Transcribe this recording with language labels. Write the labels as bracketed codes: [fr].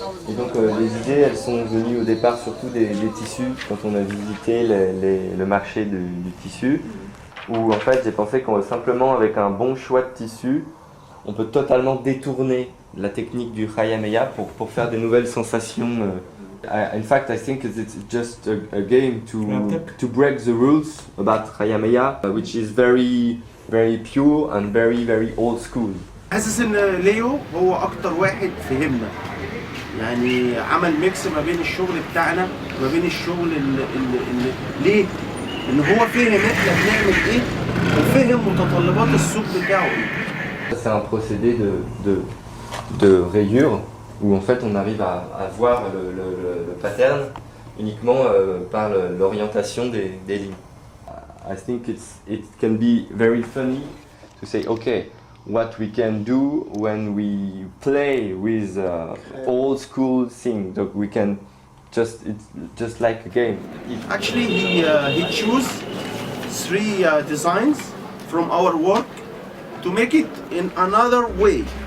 [fr] Et donc les idées, elles sont venues au départ surtout des tissus, quand on a visité le marché du tissu, où en fait j'ai pensé qu'on simplement avec un bon choix de tissu, on peut totalement détourner la technique du Hayameya pour faire des nouvelles sensations. [en] In fact, I think it's just a game to break the rules about Hayameya, which is very pure and very old school. [ar] حاسس ان ليو هو اكتر واحد فهمنا، يعني عمل ميكس ما بين الشغل بتاعنا وما بين الشغل اللي ليه؟ ان هو فهم احنا بنعمل ايه وفهم متطلبات السوق بتاعه ايه. [fr] C'est un procédé de rayure où en fait on arrive à voir le pattern uniquement par l'orientation des lignes. [en] I think it can be very funny to say, okay, what we can do when we play with old school things, so we can it's just like a game. Actually, he chose 3 designs from our work to make it in another way.